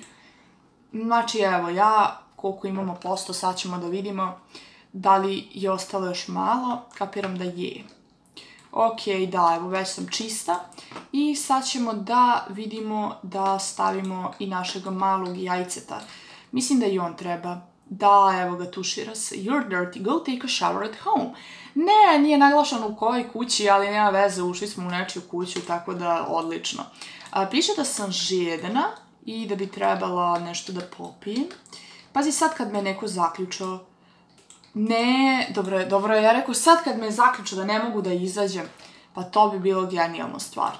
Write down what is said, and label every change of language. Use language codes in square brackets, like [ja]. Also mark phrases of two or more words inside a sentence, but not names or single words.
[sr] Znači evo ja, koliko imamo posto, sad ćemo da vidimo da li je ostalo još malo, kapiram da je. Okej, da, evo već sam čista i sad ćemo da vidimo da stavimo i našeg malog jajceta. Mislim da i on treba. Da, evo ga, tušira se. [en] You're dirty, go take a shower at home. [sr] Ne, nije naglašeno u kojoj kući, ali nema veze, ušli smo u nečiju kuću, tako da odlično. Piše da sam žedna i da bi trebala nešto da popijem. Pazi sad kad me neko zaključao. Ne, dobro je, ja rekao sad kad me zaključao da ne mogu da izađem, pa to bi bilo genijalno stvarno.